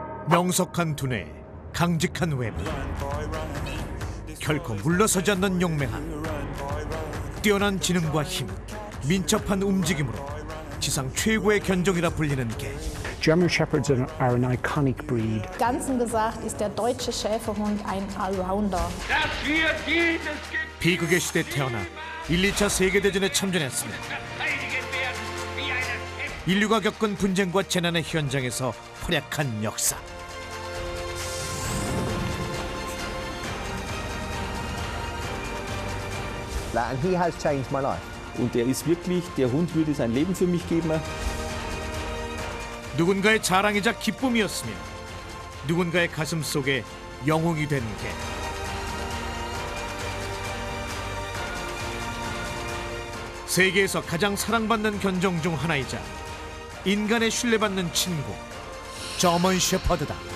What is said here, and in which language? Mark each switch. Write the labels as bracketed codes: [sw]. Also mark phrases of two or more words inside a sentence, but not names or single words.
[ko] 명석한 두뇌, 강직한 외모, 결코 물러서지 않는 용맹함, 뛰어난 지능과 힘, 민첩한 움직임으로 지상 최고의 견종이라 불리는 개. [en] German Shepherds are an iconic breed. [de] Ganzen gesagt ist der deutsche Schäferhund ein Allrounder. [ko] 비극의 시대에 태어나 1, 2차 세계대전에 참전했으며 인류가 겪은 분쟁과 재난의 현장에서 활약한 역사. [en] And he has changed my life. [de] Und er ist wirklich, der Hund würde sein Leben für mich geben. [ko] 누군가의 자랑이자 기쁨이었으며 누군가의 가슴 속에 영웅이 된 개. 세계에서 가장 사랑받는 견종 중 하나이자 인간의 신뢰받는 친구, 저먼 셰퍼드다.